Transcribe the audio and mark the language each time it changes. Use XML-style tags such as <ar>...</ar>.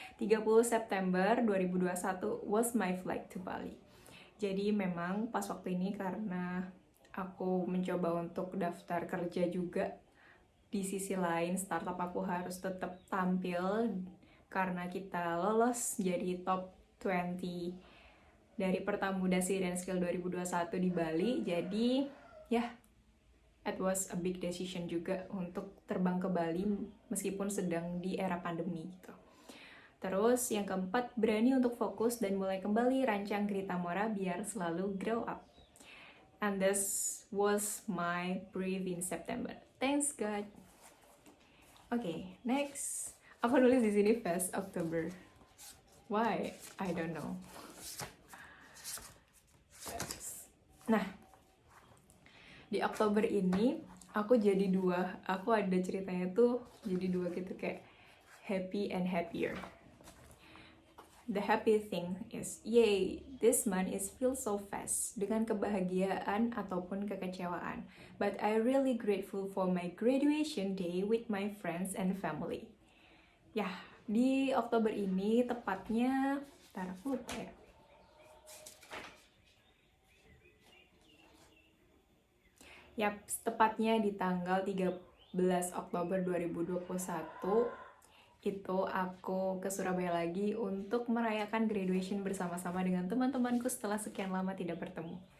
<en>30 September 2021 was my flight to Bali.</en> <id>Jadi memang pas waktu ini karena aku mencoba untuk daftar kerja juga, di sisi lain startup aku harus tetap tampil karena kita lolos jadi top 20 dari Pertamuda dan Skill 2021 di Bali. Jadi ya,</id> <en>it was a big decision</en> <id>juga untuk terbang ke Bali meskipun sedang di era pandemi gitu. Terus yang keempat, berani untuk fokus dan mulai kembali rancang Grita Mora biar selalu grow up.</id> <en>And this was my brief in September. Thanks God.</en> <id>Okay, next. Aku nulis di sini 1st October.</id> <en>Why? I don't know.</en> <id>Nah, di Oktober ini aku jadi dua. Aku ada ceritanya tuh jadi dua gitu, kayak</id> <en>happy and happier. The happy thing is, yay, this month is feel so fast,</en> <id>dengan kebahagiaan ataupun kekecewaan.</id> <en>But I really grateful for my graduation day with my friends and family.</en> <id>Ya, di Oktober ini tepatnya, aku lupa ya. Yap, tepatnya di tanggal 13 Oktober 2021 itu aku ke Surabaya lagi untuk merayakan graduation bersama-sama dengan teman-temanku setelah sekian lama tidak bertemu.</id>